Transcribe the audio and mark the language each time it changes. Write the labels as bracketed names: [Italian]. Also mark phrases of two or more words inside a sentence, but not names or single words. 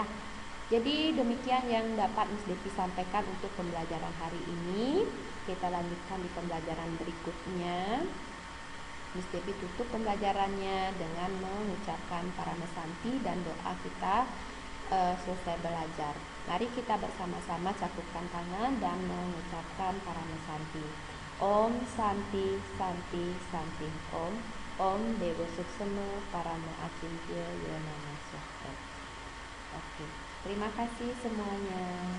[Indonesian] Jadi demikian yang dapat Miss Devi sampaikan untuk pembelajaran hari ini. Kita lanjutkan di pembelajaran berikutnya. Miss Devi tutup pembelajarannya dengan mengucapkan Paramesanti dan doa kita selesai belajar. Mari kita bersama-sama cakupkan tangan dan mengucapkan Paramesanti. [Sanskrit] Om Santi Santi Santi Om. Om Dewa Suksema Paramo Acintya Yonama Sohra. [Indonesian] Oke, terima kasih semuanya.